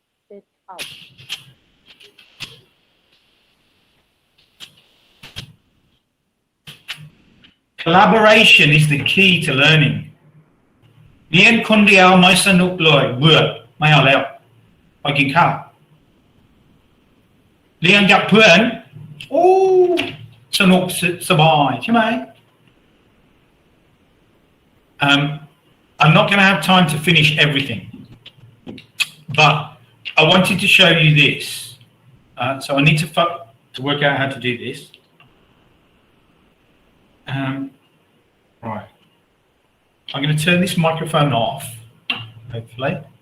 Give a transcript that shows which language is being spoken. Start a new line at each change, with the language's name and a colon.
English: Sit out. Collaboration is the key to learning.
Thai: เรียนคนเดียวไม่สนุกเลยเบื่อไม่เอาแล้วไปกินข้าวเรียนกับเพื่อนโอ้สนุกสบายใช่ไหม
English: I'm not going to have time to finish everything, but I wanted to show you this. So I need to work out how to do this. Right. I'm going to turn this microphone off, hopefully.